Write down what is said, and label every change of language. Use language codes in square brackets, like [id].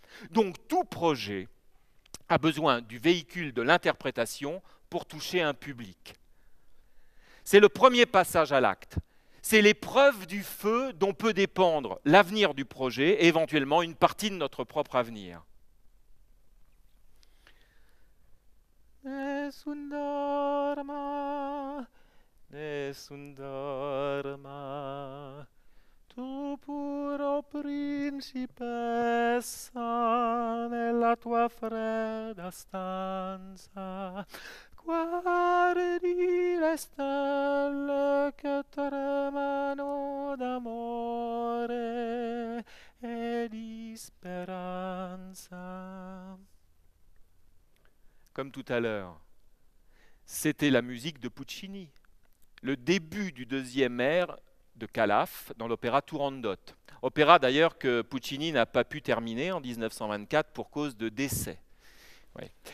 [fr] Donc tout projet a besoin du véhicule de l'interprétation pour toucher un public. C'est le premier passage à l'acte. C'est l'épreuve du feu dont peut dépendre l'avenir du projet et éventuellement une partie de notre propre avenir. [it] Nessun dorma, nessun dorma, tu puro principessa nella tua fredda stanza, guardi le stelle che tremano d'amore e di speranza. [fr] Comme tout à l'heure, c'était la musique de Puccini, le début du deuxième air de Calaf dans l'opéra Turandot. Opéra d'ailleurs que Puccini n'a pas pu terminer en 1924 pour cause de décès. Oui.